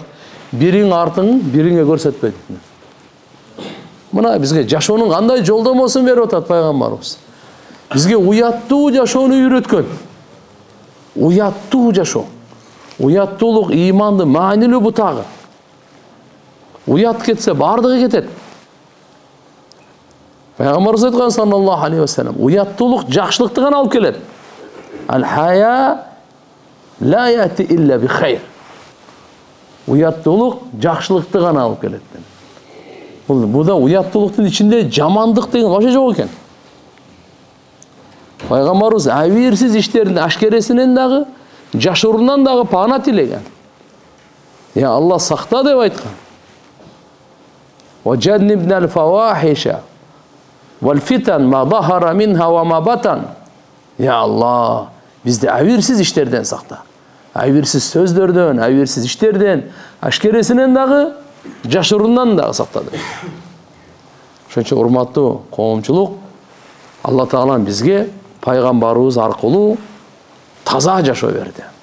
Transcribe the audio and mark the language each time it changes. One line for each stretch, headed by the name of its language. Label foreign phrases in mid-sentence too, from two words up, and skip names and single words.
Kyrgyz: Бириң артың бириңе көрсөтпө дейт. Мына бизге жашоонун кандай жолдомосун берип атат пайгамбарыбыз. Бизге уяттуу жашоону үйрөткөн. Уяттуу жашоо. Уяттуулук имандын маанилүү бутагы. Уят кетсе бардыгы кетет. Пайгамбарыбыз айткан
Arabic: صلى الله عليه وسلم,
Kyrgyz: уяттуулук жакшылыкты гана алып келет.
Arabic: الحياء لا يأتي إلا بخير.
Kyrgyz: Уяттуулук жакшылыкты гана алып келет. Бул да уяттуулуктун ичинде жамандык деген вообще жок экен. Пайгамбарыбыз абийирсиз иштердин ашкересинен дагы, жашырунан дагы пана тилеген. Я Алла сакта деп айткан.
Arabic: وجنبنا الفواحش والفتن ما ظهر منها وما بطن.
Kyrgyz: Я Алла, бизди абийирсиз иштерден сакта. Абийирсиз сөздөрдөн, абийирсиз иштерден, ашкересинен дагы, жашырунан дагы сактады. Ошон үчүн урматтуу коомчулук, Алла Таала бизге пайгамбарыбыз аркылуу таза жашоо берди.